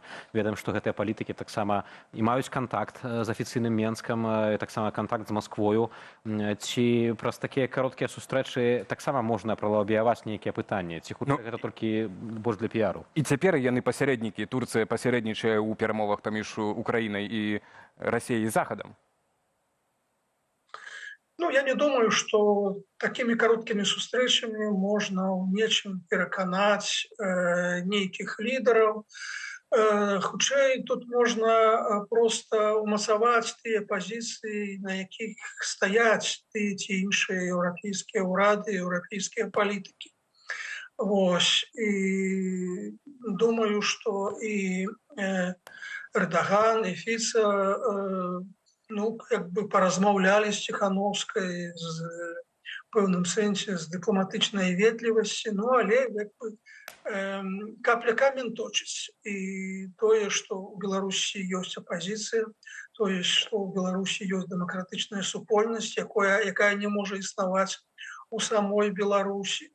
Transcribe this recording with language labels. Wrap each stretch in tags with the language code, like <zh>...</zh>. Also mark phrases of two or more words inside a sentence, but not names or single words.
<be>Ведаем, што гэтыя палітыкі таксама і маюць кантакт з афіцыйным Менскам, і таксама кантакт з Масквою. Ці праз такія кароткія сустрэчы таксама можна пралабіяваць нейкія пытанні? Ці хутчэй гэта толькі больш для піару? І цяпер яны пасярэднікі. Турцыя пасярэднічае ў перамовах паміж Украінай і Россией и Заходом?</be> <ru>Ну, я не думаю, что такими короткими встречами можно в нечем переконать неких лидеров.</ru> <be>Хутчэй, тут можно просто умацаваць тыя пазіцыі, на якіх стаяць тыя ці іншыя еўрапейскія ўрады, еўрапейскія палітыкі. Вось. І</be> <ru>думаю, что и</ru> <be>Эрдоган и Фіца,</be> <ru>как бы</ru> <be>поразмаўлялі з Ціханаўскай з пэўным сэнсе з дыпламатычнай ветлівасці, але як бы капля камень точыць. І тое, што ў Беларусі ёсць апазіцыя, тое, што ў Беларусі ёсць дэмакратычная супольнасць, якая не можа існаваць у самой Беларусі.</be>